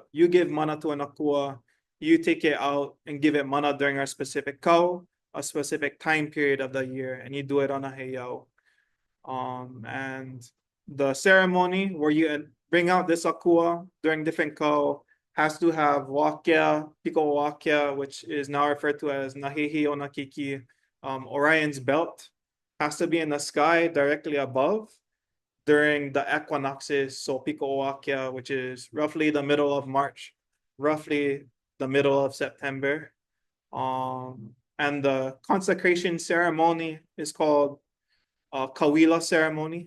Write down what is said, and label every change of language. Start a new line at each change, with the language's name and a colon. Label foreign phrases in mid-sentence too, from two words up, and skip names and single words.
English: You give mana to an Akua, you take it out and give it mana during a specific kau, a specific time period of the year, and you do it on a heiau. And the ceremony where you bring out this akua during different kau has to have wakia,
Hawaiian: piko wakia,
English: which is now referred to as
Hawaiian: nahihi o nakiki,
English: Orion's belt, has to be in the sky directly above during the equinoxes. So
Hawaiian: piko wakia,
English: which is roughly the middle of March, roughly the middle of September. And the consecration ceremony is called Kauwila ceremony.